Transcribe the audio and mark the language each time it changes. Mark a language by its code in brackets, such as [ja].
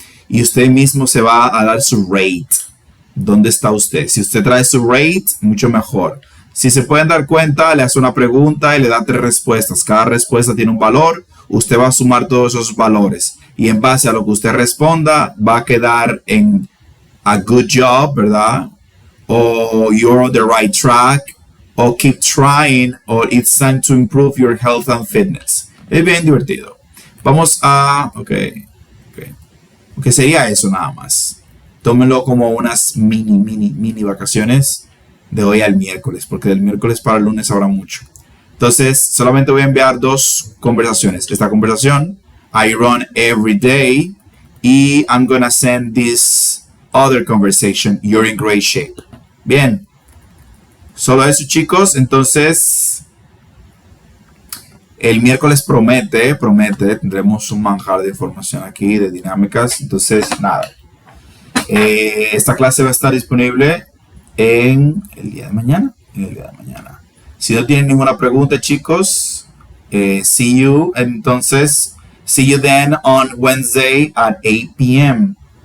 [es] Y usted mismo se va a dar su rate. ¿Dónde está usted? Si usted trae su rate, mucho mejor. Si se pueden dar cuenta, le hace una pregunta y le da 3 respuestas. Cada respuesta tiene un valor. Usted va a sumar todos esos valores. Y en base a lo que usted responda, va a quedar en [en] a good job, [es] ¿verdad? [en] O you're on the right track. O keep trying, or it's time to improve your health and fitness. [es] Es bien divertido. Vamos a... Ok, sería eso nada más. Tómenlo como unas mini vacaciones de hoy al miércoles, porque del miércoles para el lunes habrá mucho. Entonces, solamente voy a enviar 2 conversaciones. Esta conversación, [en] I run every day, y I'm gonna send this other conversation, you're in great shape. [es] Bien. Solo eso, chicos. Entonces, el miércoles promete, tendremos un manjar de información aquí, de dinámicas. Entonces, nada. Esta clase va a estar disponible en el día de mañana. Si no tienen ninguna pregunta, chicos, [en] see you. [es] Entonces, [en] see you then on Wednesday at 8 p.m.